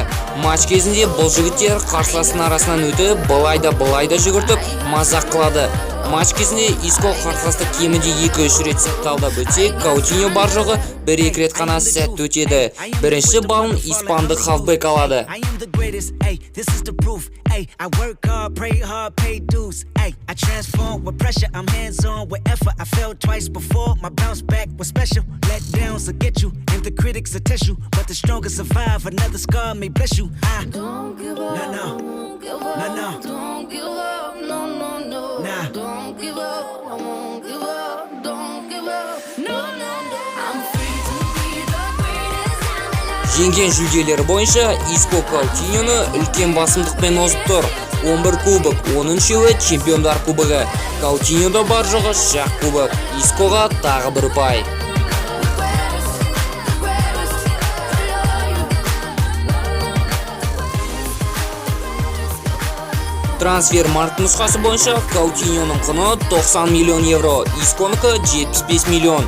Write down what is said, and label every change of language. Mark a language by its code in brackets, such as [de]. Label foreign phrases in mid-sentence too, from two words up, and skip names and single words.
[kk] Матч кезінде бұл жігіттер қарсыластың арасынан өтіп, былайда жүгіртіп, мазақ қылады. Матч кезінде Иско қарсыласты кемінде 2-3 рет сәтті алдап өтсе, Каутиньо бар жоғы 1-2 рет қана сәтті өтеді. Бірінші балын испандық хавбек алады. [en] I work hard, pray hard, pay dues. I transform with pressure, I'm hands-on with effort. I failed twice before, my bounce back was special. Let downs will get you, and the critics will test you. But the strongest survive, another scar may bless you. Don't give up, don't give up, don't give up, no. Don't give up, I won't give up, don't give up, no. I'm free to be the greatest. [kk] Жеңген жүлделері бойынша Иско Каутиньоны үлкен басымдықпен озып тұр. 11 кубок, оның үшеуі чемпиондар кубогы. Каутиньода бар жоғы шақ кубок. Искоға тағы бір ұпай. Трансфермаркт нұсқасы бойынша Каутиньоның құны 90 миллион евро, Исконыкі 75 миллион.